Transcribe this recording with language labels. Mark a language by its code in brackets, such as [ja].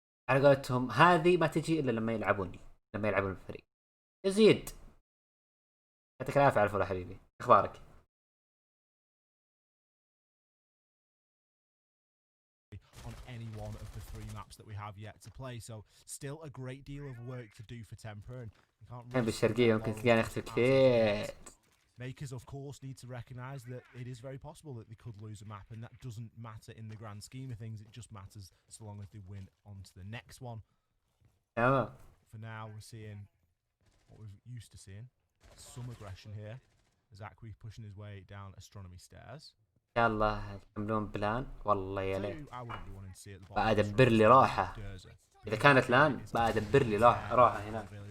[ar] على قولتهم هذه ما تجي الا لما يلعبون الفريق. يزيد يعطيك العافية على الفول حبيبي، اخبارك؟ [en] On any one of the 3 maps that we have yet to play, so still a great deal of work to do for Tempra, and you can't really [ar] بالشرقية ممكن تلقاني اختي كثير. [en] Mkers of course need to recognise that it is very possible that they could lose a map, and that doesn't matter in the grand scheme of things. It just matters so long as they win on to the next one. For now we're seeing what we're used to seeing, some aggression here as Akwi pushing his way down astronomy stairs. [ar] يلا يعملون بلان والله يا ليت. بقى ادبر لي راحة اذا كانت لان، بقى ادبر لي راحة هنا.